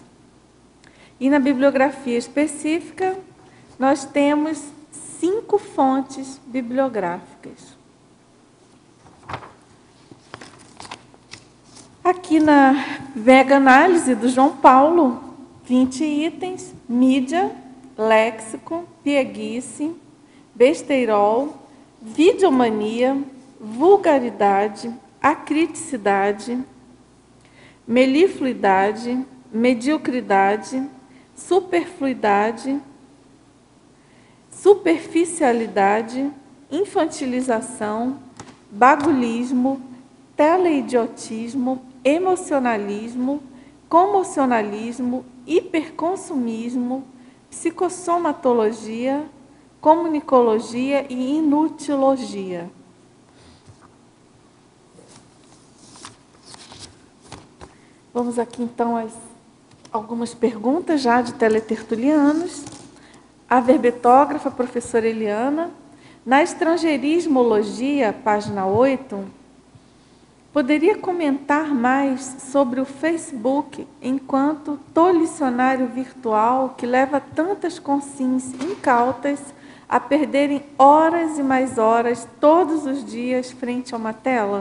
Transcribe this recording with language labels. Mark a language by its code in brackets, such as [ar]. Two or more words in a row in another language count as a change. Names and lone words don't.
[pt] E na bibliografia específica, nós temos 5 fontes bibliográficas. Aqui na Mega Análise do João Paulo, 20 itens, mídia, léxico, pieguice, besteirol, videomania, vulgaridade, acriticidade, melifluidade, mediocridade, superfluidade, superficialidade, infantilização, bagulismo, teleidiotismo, emocionalismo, comocionalismo, hiperconsumismo, psicossomatologia, comunicologia e inutilologia. Vamos aqui, então, algumas perguntas já de teletertulianos. A verbetógrafa, professora Eliana, na estrangeirismologia, página 8, poderia comentar mais sobre o Facebook enquanto tolicionário virtual que leva tantas consciências incautas a perderem horas e mais horas todos os dias frente a uma tela?